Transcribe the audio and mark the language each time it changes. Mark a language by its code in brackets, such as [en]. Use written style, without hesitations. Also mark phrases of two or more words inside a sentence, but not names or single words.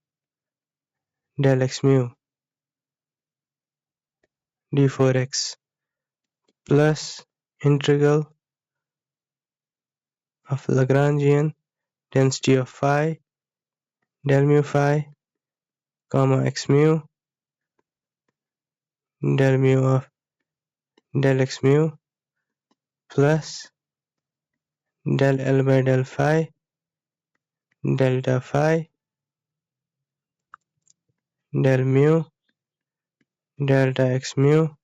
[en] d4x plus integral of Lagrangian density of phi del mu phi comma x mu del mu of del x mu plus del L by del phi delta phi del mu delta x mu